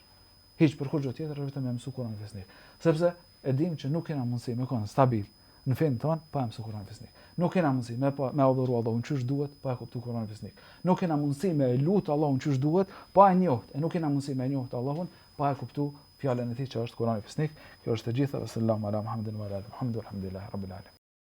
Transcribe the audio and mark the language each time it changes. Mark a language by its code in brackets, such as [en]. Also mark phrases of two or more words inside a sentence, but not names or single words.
[sq] Hiç për kurrë gjë tjetër vetëm me mësu Kur'anin fisnik. Sepse e dim që nuk kena mundësi me qenë stabil në fen ton pa mësu Kur'anin fisnik. Nuk kena mundësi me adhuru Allahun çysh duhet pa e kuptuar Kur'anin fisnik. Nuk kena mundësi me lut Allahun çysh duhet pa e njoft. E nuk kena mundësi me njoft Allahun pa e kuptuar fjalën e tij që është Kur'ani fisnik. Kjo është e gjitha. [ar] صلى الله على محمد وعلى آله الحمد لله رب العالمين.